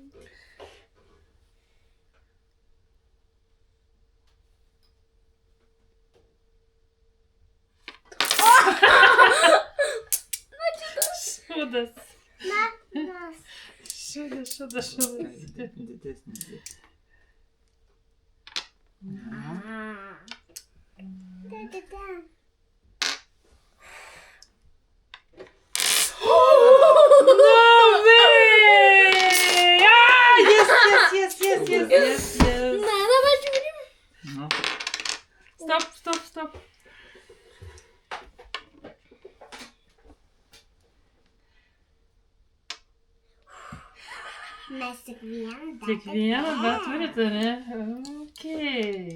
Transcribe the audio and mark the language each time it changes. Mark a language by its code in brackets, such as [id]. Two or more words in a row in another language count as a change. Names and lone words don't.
[lt] Šūdas. Mes. Šūdas. Didesnis. [en] No way! Ah, yes. [lt] Na, dabar žiūrim. Nu, [en] Stop. [lt] Mes tik vieną. Tik vieną, bet turite, ne? Okei.